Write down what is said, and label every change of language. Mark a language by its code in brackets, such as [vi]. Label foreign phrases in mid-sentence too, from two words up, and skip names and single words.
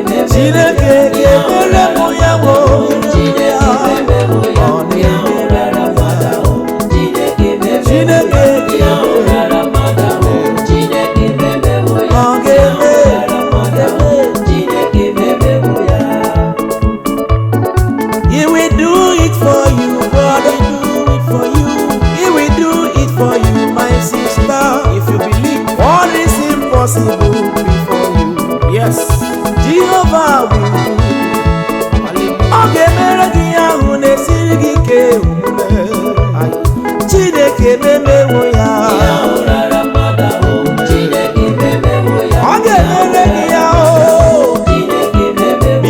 [ig] Chineke ga-emere m ya wo. Ọ na-emere m ya. Chineke memewo ya. Chineke Ihe ahụ rara mmadụ ahụ, Chineke memewo ya. Ọ ga-eme. Ihe ahụ rara mmadụ ahụ, Chineke memewo ya. [en] He will do it for you, brother. He will do it for you. He will do it for you, my sister. If you believe, what is impossible before you? Yes. [ig] Jehova bụ, ọ ga-emere gị ihe ahụ na-esiri gị ike omume. Chineke ememewo ya. Ihe ahụ rara mmadụ ahụ, Chineke ememewo ya. Ọ ga-emere gị ya, o. Chineke ememewo.